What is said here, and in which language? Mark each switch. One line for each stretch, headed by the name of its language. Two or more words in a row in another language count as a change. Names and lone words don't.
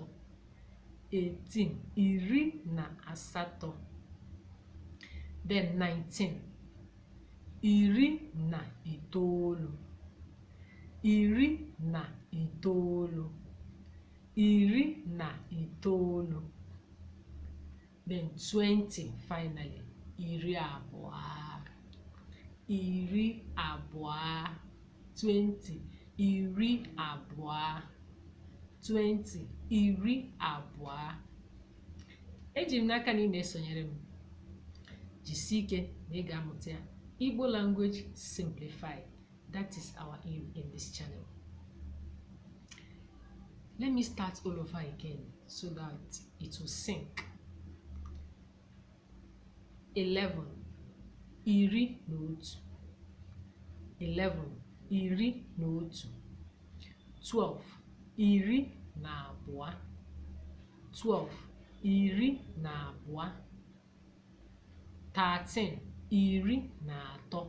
English: 18.
Igbo: Iri na asatọ.
English: Then 19.
Igbo: Iri na itoolu. Iri na itoolu. Iri na itoolu.
English: Then 20 finally.
Igbo: Iri abụọ. Iri abụọ. 20. Iri abụọ. 20. Iri abụọ. Eji m n'aka na ị na-esonyere m. Jisie ike na ị ga-amụta ya.
English: Igbo language simplified. That is our aim in this channel. Let me start all over again so that it will sink. 11.
Igbo: Iri na otu. 11. Iri na otu. 12. Iri na abụọ. 12. Iri na abụọ. 13. Iri na atọ.